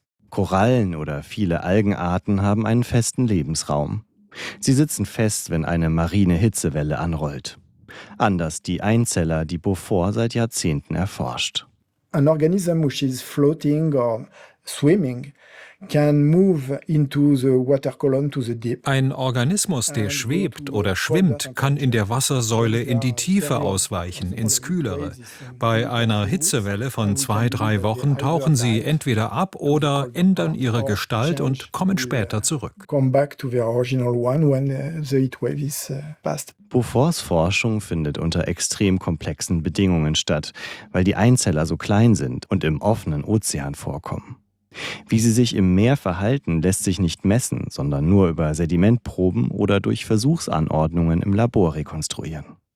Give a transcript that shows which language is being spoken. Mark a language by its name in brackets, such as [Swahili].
[German] Korallen oder viele Algenarten haben einen festen Lebensraum. Sie sitzen fest, wenn eine marine Hitzewelle anrollt. Anders die Einzeller, die Beaufort seit Jahrzehnten erforscht. [English] An organism which is floating or swimming can move into the water column to the deep. [German] Ein Organismus, der schwebt oder schwimmt, kann in der Wassersäule in die Tiefe ausweichen, ins Kühlere. Bei einer Hitzewelle von 2, 3 Wochen tauchen sie entweder ab oder ändern ihre Gestalt und kommen später zurück. [English] Come back to the original one when the heat wave is past. [German] Beauforts Forschung findet unter extrem komplexen Bedingungen statt, weil die Einzeller so klein sind und im offenen Ozean vorkommen. Wie sie sich im Meer verhalten, lässt sich nicht messen, sondern nur über Sedimentproben oder durch Versuchsanordnungen im Labor rekonstruieren.